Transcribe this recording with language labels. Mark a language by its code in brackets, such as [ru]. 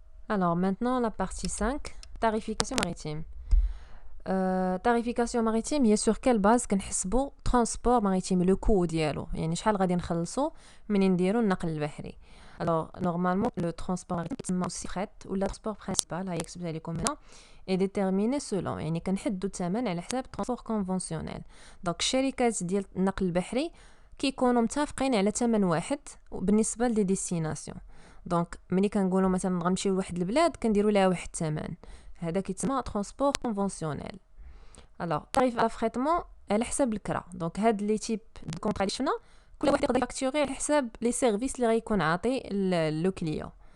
[fr] Alors maintenant la partie 5 tarification maritime. tarification maritime هي sur quelle base كنحسبوا transport maritime le coût ديالو يعني شحال غادي نخلصوا منين نديروا النقل البحري. alors normalement le transport maritime يتسمى aussi fret ولا transport principal هاي كتبتها لكم هنا est déterminé selon يعني كنحددوا الثمن على حساب transport conventionnel. [ar] دونك الشركات ديال النقل البحري كيكونوا متفقين على ثمن واحد بالنسبه لي ديستيناسيون. دونك ملي كنقولوا مثلا غنمشيو لواحد البلاد كنديروا لها واحد الثمن هذا كيتسمى ترونسبور كونفونسيونيل. الوغ طريف افريتمون على حساب الكرا. دونك هاد لي تيب دو كونطرا اللي شفنا كل واحد يقدر يفاكتوري على حساب لي سيرفيس اللي غيكون عاطي لو كليون.